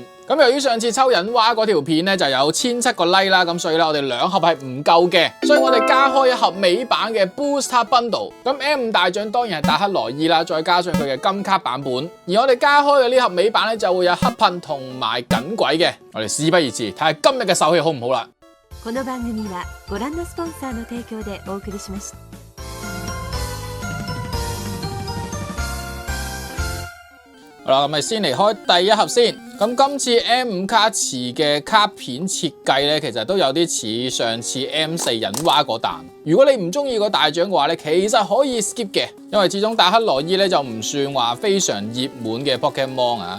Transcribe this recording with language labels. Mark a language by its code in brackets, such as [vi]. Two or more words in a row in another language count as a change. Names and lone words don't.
[yue] 咁由於上次抽引蛙嗰條片咧就有1700個 like 啦，咁所以咧我哋2盒係唔夠嘅，所以我哋加開一盒美版嘅 [en] Booster Bundle。 [yue] 咁 M5 大獎當然係達克羅伊啦，再加上佢嘅金卡版本。而我哋加開嘅呢盒美版咧就會有黑噴同埋緊鬼嘅。我哋事不宜遲，睇下今日嘅手氣好唔好啦。 [ja] この番組はご覧のスポンサーの提供でお送りしました。 [yue] 好啦，咁咪先嚟開第一盒先。咁今次 M5 卡池嘅卡片設計咧，其實都有啲似上次 M4 引蛙嗰彈。如果你唔中意個大獎嘅話咧，其實可以 skip 嘅，因為始終達克羅伊咧就唔算話非常熱門嘅 Pokemon 啊。